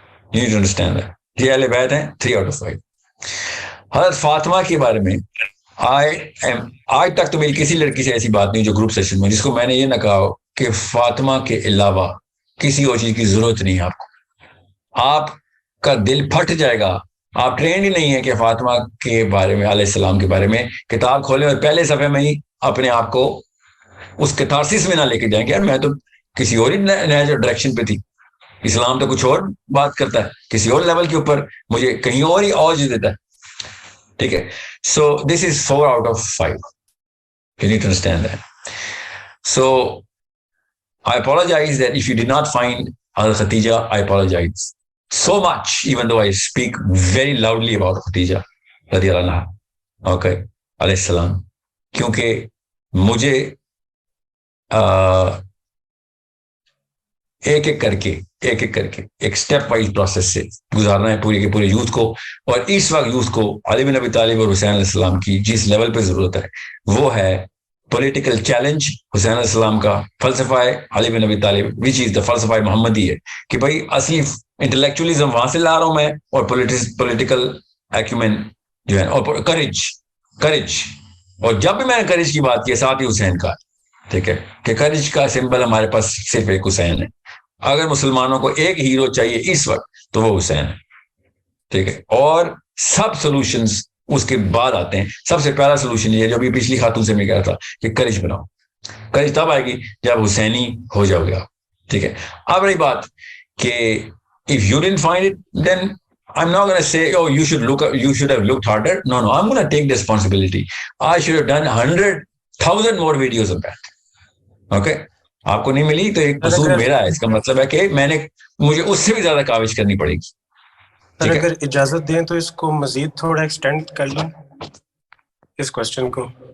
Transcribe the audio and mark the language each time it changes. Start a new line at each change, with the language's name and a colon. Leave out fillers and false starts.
English: you need to understand that۔
Urdu: یہ اہل بیت ہیں 3 out of 5۔ حضرت فاطمہ کے بارے میں آج تک تو میری کسی لڑکی سے ایسی بات نہیں جو گروپ سیشن میں، جس کو میں نے یہ نہ کہا ہو کہ فاطمہ کے علاوہ کسی اور چیز کی ضرورت نہیں ہے آپ کو۔ آپ کا دل پھٹ جائے گا، آپ ٹرینڈ ہی نہیں ہے کہ فاطمہ کے بارے میں، علیہ السلام کے بارے میں کتاب کھولیں اور پہلے صفحے میں ہی اپنے آپ کو اس کتارسس میں نہ لے کے جائیں کہ یار میں تو کسی اور ہی ڈائریکشن پہ تھی. اسلام تو کچھ اور بات کرتا ہے, کسی اور لیول کے اوپر مجھے کہیں اور ہی اوج دیتا ہے. ٹھیک ہے, سو دس از 4 out of 5.
English: You need to understand that. So I apologize that if you did not find Al-Khatija, I apologize so much, even though I speak very loudly about Khatija radiyallahu anha, okay, alayhi salam,
Urdu: کیونکہ مجھے ایک ایک کر کے ایک step wise process سے گزارنا ہے پورے کے پورے یوتھ کو. اور اس وقت یوتھ کو علی بن ابی طالب اور حسین علیہ السلام کی جس لیول پہ ضرورت ہے وہ ہے پولیٹیکل چیلنج. حسین علیہ السلام کا فلسفہ ہے علی بن ابی طالب وچ از دا فلسفہ محمدی ہے کہ بھائی اصلی انٹلیکچولیزم وہاں سے لا رہا ہوں میں, اور پولیٹیکل ایکومین جو ہے, اور کریج. اور جب بھی میں نے کریج کی بات کی ساتھ ہی حسین کا, ٹھیک ہے, کہ کریج کا سمبل ہمارے پاس صرف ایک حسین ہے. اگر مسلمانوں کو ایک ہیرو چاہیے اس وقت تو وہ حسین ہے, ٹھیک ہے, اور سب سولوشنز اس کے بعد آتے ہیں. سب سے پہلا سولوشن یہ جو ابھی پچھلی خاتون سے میں کہا تھا کہ کریج بناؤ. کریج تب آئے گی جب حسینی ہو جاؤ گے آپ, ٹھیک ہے. اب رہی بات کہ
English: if you didn't find it, then I'm not going to say, oh, you should have looked harder. No, I'm going to take the responsibility. I should have done 100,000 more videos of that. Okay?
Urdu: آپ کو نہیں ملی تو ایک قصور میرا ہے, اس کا مطلب ہے کہ مجھے اس سے بھی زیادہ کاوش کرنی پڑے گی. اگر اجازت دیں تو اس کو مزید تھوڑا ایکسٹینڈ کر لیں اس کوشچن کو.